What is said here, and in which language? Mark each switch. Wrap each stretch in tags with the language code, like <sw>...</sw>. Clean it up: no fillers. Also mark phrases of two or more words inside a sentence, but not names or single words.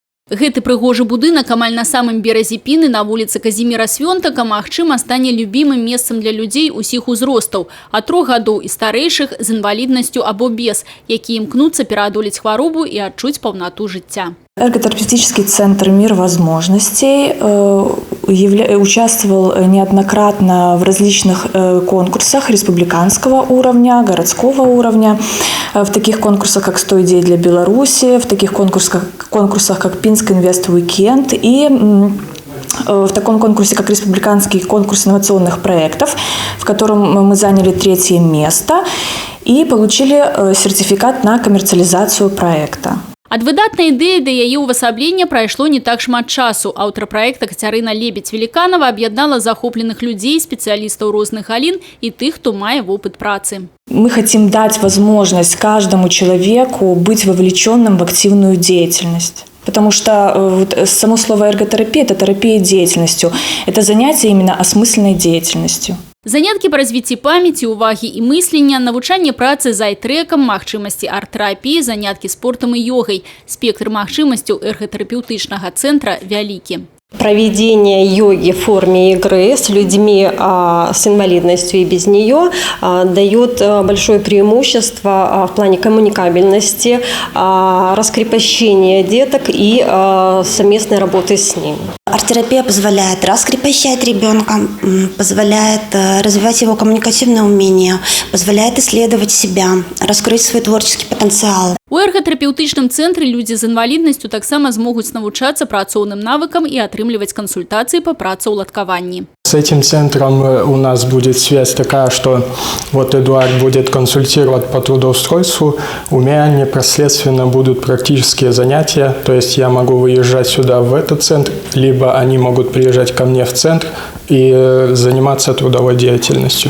<be>Гэты прыгожы будынак амаль на самым беразе Піны на вуліцы Казіміра Свёнтака, магчыма, стане любімым месцам для людзей усіх узростаў, ад 3 гадоў і старэйшых з інваліднасцю або без, якія імкнуцца пераадолець хваробу і адчуць паўнату жыцця.</be> <ru>Эрготерапевтический центр «Мир возможностей» участвовал неоднократно в различных конкурсах республиканского уровня, городского уровня, в таких конкурсах, как «100 идей для Беларуси», в таких конкурсах как «Пинск Инвест Уикенд» и в таком конкурсе, как республиканский конкурс инновационных проектов, в котором мы заняли 3-е место и получили сертификат на коммерциализацию проекта.</ru> <be>Ад выдатнай ідэі да яе ўвасаблення прайшло не так шмат часу. Аўтар праекта Кацярына Лебедь-Веліканова аб'яднала захопленых людзей, спецыялістаў розных галін и тых, хто мае вопыт працы.</be> <ru>Мы хотим дать возможность каждому человеку быть вовлеченным в активную деятельность. Потому что само слово эрготерапия – это терапия деятельностью. Это занятие именно осмысленной деятельностью.</ru> <be>Заняткі па развіцці памяці, увагі і мыслення, навучанне працы з айтрекам, магчымасці арт-тэрапіі, заняткі спортам і йогай. Спектр магчымасцяў эрготэрапеўтычнага центра вялікі.</be> <ru>Проведение йоги в форме игры с людьми с инвалидностью и без нее дает большое преимущество в плане коммуникабельности, раскрепощения деток и совместной работы с ними. Арт-терапия позволяет раскрепощать ребенка, позволяет развивать его коммуникативные умения, позволяет исследовать себя, раскрыть свой творческий потенциал.</ru> <be>У эрготэрапеўтычным цэнтры людзі з інваліднасцю таксама змогуць навучацца працоўным навыкам і атрымліваць кансультацыі по працаўладкаванні.</be> <ru>С этим центром у нас будет связь такая, что вот Эдуард будет консультировать по трудоустройству, у меня непосредственно будут практические занятия, то есть я могу выезжать сюда в этот центр, либо они могут приезжать ко мне в центр и заниматься трудовой деятельностью.</ru>